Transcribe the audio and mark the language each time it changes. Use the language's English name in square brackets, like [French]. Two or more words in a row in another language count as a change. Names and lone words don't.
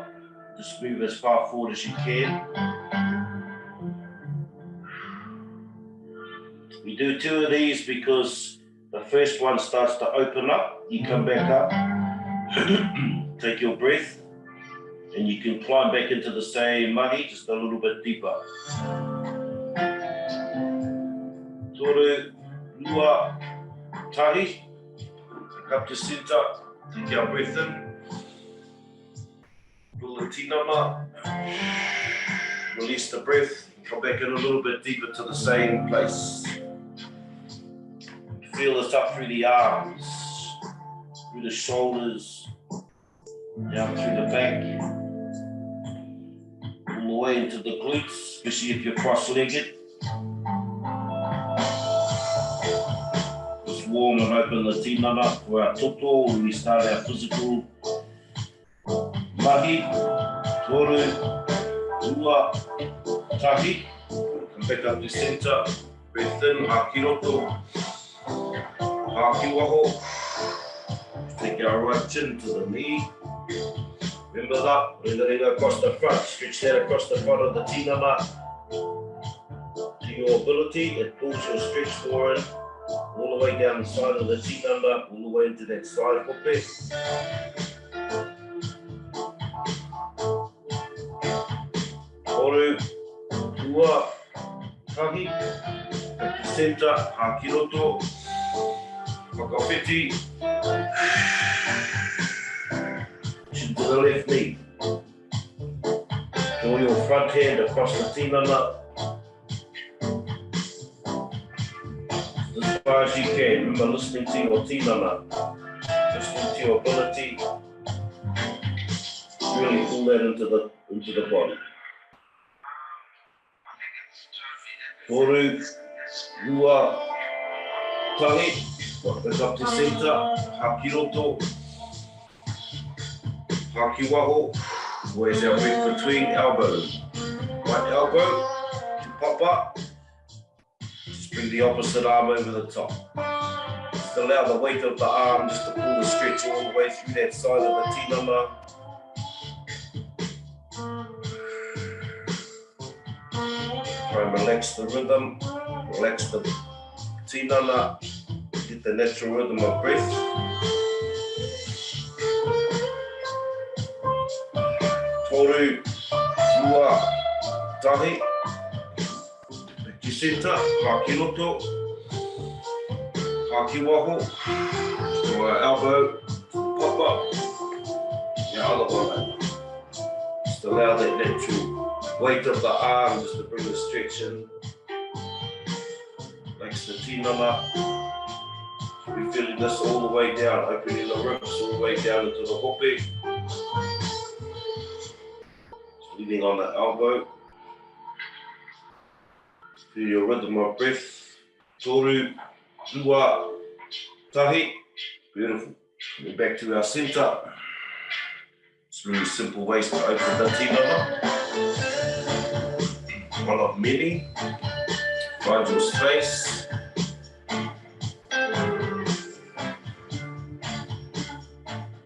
[English] Just move as far forward as you can. We do 2 of these because the first one starts to open up. You come back up, take your breath, and you can climb back into the same mahi, just a little bit deeper. [Māori] Toru, ua, tahi. [English] Back up to center. Take our breath in. Pull the tinana. Release the breath. Come back in a little bit deeper to the same place. Feel this up through the arms, through the shoulders, down through the back, all the way into the glutes, especially if you're cross-legged. Just warm and open the tinana for our toto when we start our physical mahi. [Māori] Toru, ua, tahi. [English] Come back up to center, breath in, [Māori] haki roto. Haki waho. [English] Take our right chin to the knee. Remember that, ringa across the front, stretch that across the front of the tinana. To your ability, it pulls your stretch forward, all the way down the side of the tinana, all the way into that side hope. [Māori] Toru, ua, tahi. [English] Back to center, [Māori] haki roto. Whakawhiti. [English] Chin to the left knee. Draw your front hand across the tinana. As far as you can. Remember, listening to your tinana. Listening to your ability. Really pull that into the body. [Māori] Toru, ua, tahi. [English] Back up to center, [Māori] haki roto, haki waho. [English] Where's our breath between elbows? Right elbow to papa. Just bring the opposite arm over the top. Just allow the weight of the arm just to pull the stretch all the way through that side of the tinana. Try and relax the rhythm, relax the tinana. Get the natural rhythm of breath. [Māori] Toru, ua, tahi. [English] Back to center, [Māori] haki roto, haki waho. [English] So our elbow, pop up. The other one. Just allow that natural weight of the arm just to bring the stretch in. Relax the tinana. We're feeling this all the way down, opening the ribs all the way down into the hope. Just leaning on the elbow. Feel your rhythm of breath. [Māori] Toru, ua, tahi. [English] Beautiful. Coming back to our center. It's really simple ways to open the tinana. One of many. Find your space.